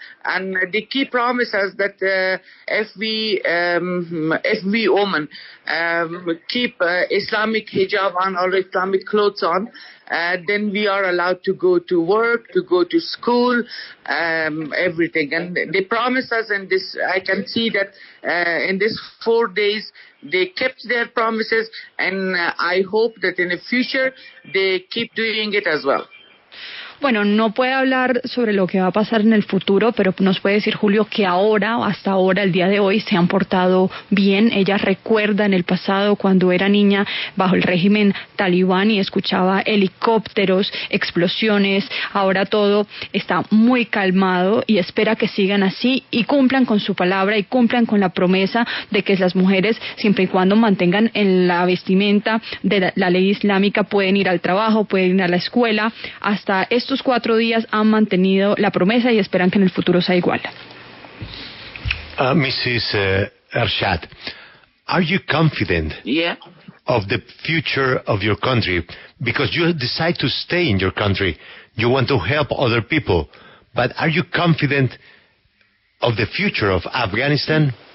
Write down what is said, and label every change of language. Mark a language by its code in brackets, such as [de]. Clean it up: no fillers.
[en] And they keep promises that if we women keep Islamic hijab on or Islamic clothes on, then we are allowed to go to work, to go to school, everything. And they promise us, and this I can see that in these 4 days they kept their promises, and I hope that in the future they keep doing it as well. [es] Bueno, no puede hablar sobre lo que va a pasar en el futuro, pero nos puede decir, Julio, que ahora, hasta ahora, el día de hoy, se han portado bien. Ella recuerda en el pasado, cuando era niña, bajo el régimen talibán y escuchaba helicópteros, explosiones. Ahora todo está muy calmado y espera que sigan así y cumplan con su palabra y cumplan con la promesa de que las mujeres, siempre y cuando mantengan en la vestimenta de la ley islámica, pueden ir al trabajo, pueden ir a la escuela. Hasta estos 4 días han mantenido la promesa y esperan que en el futuro sea igual. [en] Mrs. Ershad, are you confident of the future of your country? Because you decide to stay in your country. You want to help other people. but are you confident of the future of Afghanistan?